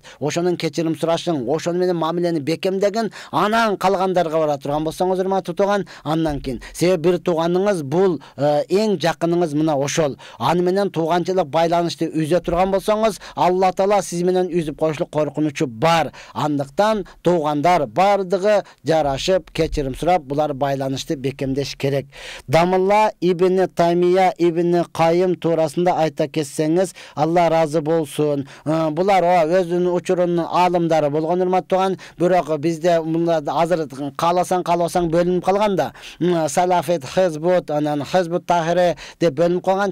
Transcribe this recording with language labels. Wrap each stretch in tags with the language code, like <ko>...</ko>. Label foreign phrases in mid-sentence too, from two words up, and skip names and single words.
<ky>Ошонун кечирим сурашың, ошону менен мамилени бекемдеген, анан калгандарга бара турган болсоңуз урматтуу тууган, андан кийин себеби бир тууганыңыз бул эң жакыныңыз мына ошол. Аны менен тууганчылык байланышты үзө турган болсоңуз, Алла Таала сиз менен үзүп коюшлук коркунучу бар. Андыктан туугандар бардыгы жарашып, кечирим сурап, булар байланышты бекемдеш керек. Дамылла ибн Таймия ибн Кайым туурасында айта кетсеңиз, Алла разы болсун. Булар өзүнүн учурунун аалымдары болгон урматтаган, бирок бизде мында азыр кааласаң бөлүнүп калганда, Салафит, Хизбут, анан Хизбут Тахире деп бөлүнүп калган.</ky>